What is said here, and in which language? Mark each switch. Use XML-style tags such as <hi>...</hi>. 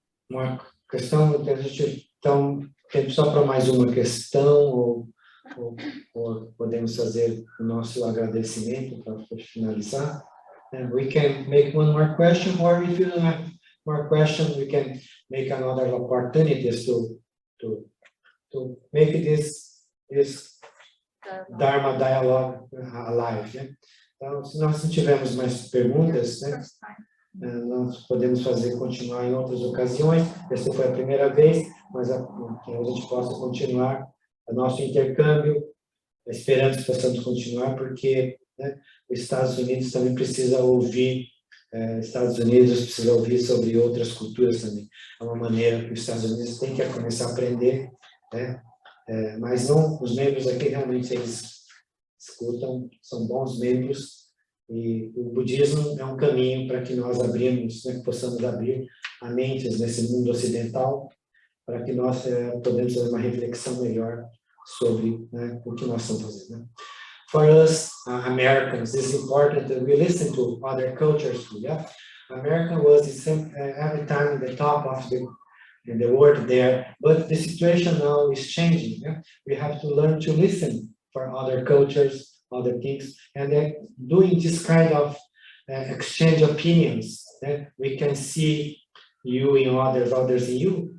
<pt>Uma questão, a gente então, tem só para mais uma questão, ou ou podemos fazer o nosso agradecimento para finalizar.</pt> <en>And we can make one more question, or if you don't have more questions, we can make another opportunities to make this Dharma Dialogue alive.</en> <pt>Né? Então, se nós não tivermos mais perguntas, né, nós podemos continuar em outras ocasiões. Essa foi a primeira vez, mas que a gente possa continuar o nosso intercâmbio, esperando que possamos continuar, porque, né, os Estados Unidos também precisa ouvir, Estados Unidos precisa ouvir sobre outras culturas também. É uma maneira que os Estados Unidos têm que começar a aprender, né? Mas não, os membros aqui realmente eles escutam, são bons membros, e o budismo é um caminho para que nós abrimos, né, que possamos abrir a mente nesse mundo ocidental, para que nós podemos fazer uma reflexão melhor sobre, né, o que nós estamos fazendo. Né?</pt> <en>For us, Americans, it's important that we listen to other cultures too. Yeah? America was every time in the top of the world there, but the situation now is changing. Yeah? We have to learn to listen for other cultures, other things, and then doing this kind of exchange opinions, we can see you in others, others in you.</en>